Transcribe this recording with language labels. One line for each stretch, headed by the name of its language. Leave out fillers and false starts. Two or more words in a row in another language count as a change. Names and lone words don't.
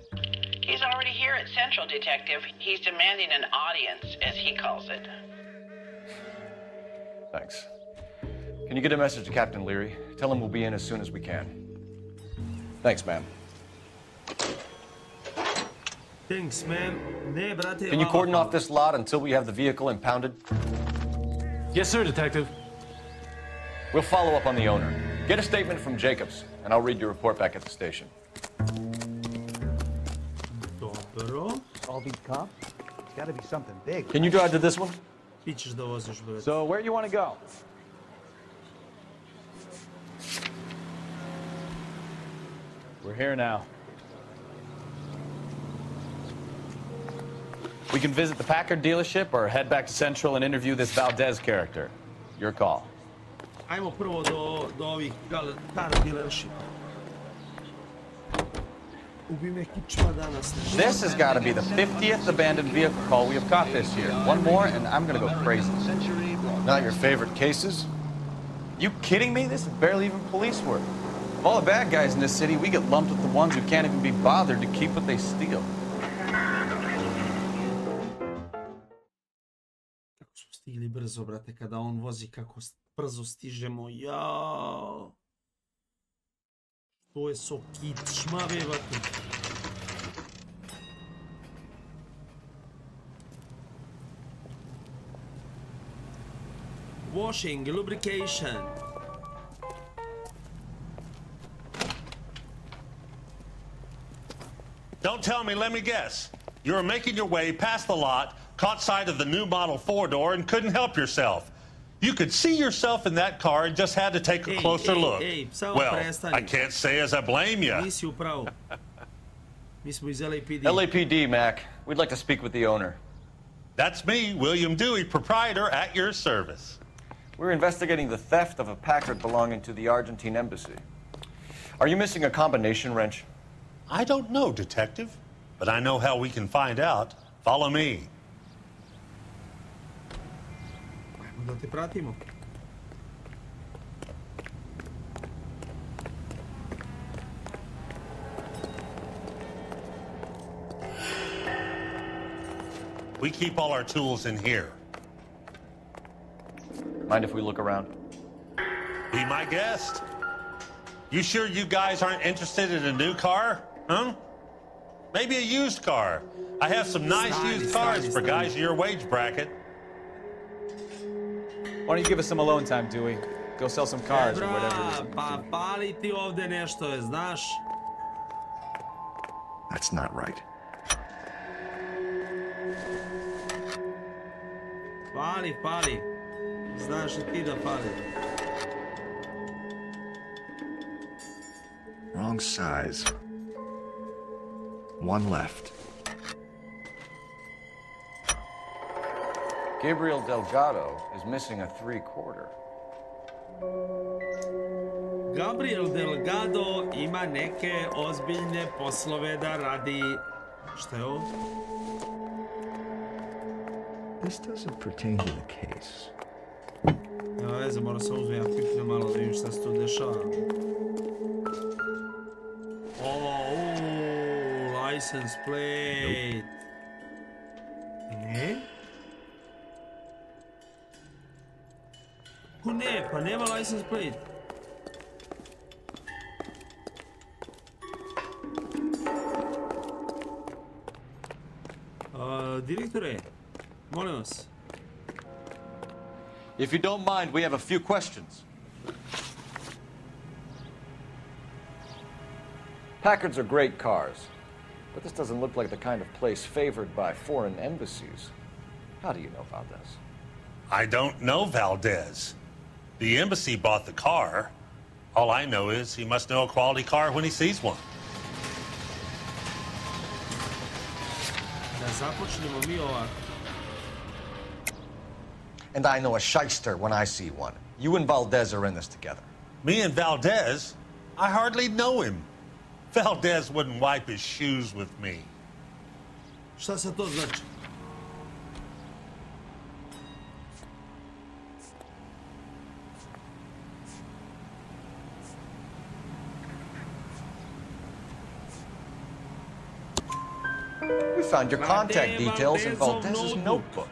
English: He's already here at Central, Detective. He's demanding an audience, as he calls it. Thanks. Can you get a message to Captain Leary? Tell him we'll be in as soon as we can. Thanks, ma'am. Thanks, ma'am.
Serbian: Ne, brate,
English: Can you cordon off this lot until we have the vehicle impounded? Yes, sir, Detective. We'll follow up on the owner. Get a statement from Jacobs, and I'll read your report back at the station.
Serbian: Dobro.
English: All these cops? It's gotta be something big. Can you drive to this one? So where do you want to go? We're here now. We can visit the Packard dealership or head back to Central and interview this Valdez character. Your call.
Serbian: Ajmo prvo do ovih
English: car dealership. This has got to be the 50th abandoned vehicle call we have caught this year. One more and I'm going to go crazy. Not your favorite cases? You kidding me? This is barely even police work. Of all the bad guys in this city, we get lumped with the ones who can't even be bothered to keep what they steal.
Serbian: Kako smo stigli brzo, brate, kada on vozi, kako brzo stižemo, jao. To je so kit šmave, brate.
English: Washing, lubrication. Don't tell me, let me guess. You were making your way past the lot, caught sight of the new model four-door, and couldn't help yourself. You could see yourself in that car and just had to take a closer look. Well, I can't say as I blame you.
Serbian: Nisi upravo. Mi smo iz LAPD.
English: LAPD, Mac. We'd like to speak with the owner. That's me, William Dewey, proprietor, at your service. We're investigating the theft of a Packard belonging to the Argentine embassy. Are you missing a combination wrench? I don't know, Detective, but I know how we can find out. Follow me.
Serbian: Da te pratimo.
English: We keep all our tools in here. Mind if we look around? Be my guest. You sure you guys aren't interested in a new car? Huh? Maybe a used car. I have some nice used cars for guys in your wage bracket. Why don't you give us some alone time, Dewey? Go sell some cars or whatever it is.
Serbian: Pa pali ti ovde nešto, znaš?
English: That's not right.
Serbian: Pali, pali. Znaš i ti da pali.
English: Wrong size. One left. Gabriel Delgado is missing a 3/4.
Serbian: Gabriel Delgado ima neke ozbiljne poslove da radi. Šta je ovo?
English: This doesn't pertain to the case.
Serbian: Nema veze, moram sam uzmem, ja pipnem malo da vidim šta se tu dešava.
English: License plate.
Serbian: Ne? Ko ne? Pa nema
English: license plate.
Serbian: Direktore, molim vas.
English: If you don't mind, we have a few questions. Packards are great cars, but this doesn't look like the kind of place favored by foreign embassies. How do you know about this? I don't know Valdez. The embassy bought the car. All I know is he must know a quality car when he sees one.
Serbian: Da započnemo mi ovako.
English: And I know a shyster when I see one. You and Valdez are in this together. Me and Valdez? I hardly know him. Valdez wouldn't wipe his shoes with me.
Serbian: Šta se to znači?
English: We found your contact details in Valdez's notebook.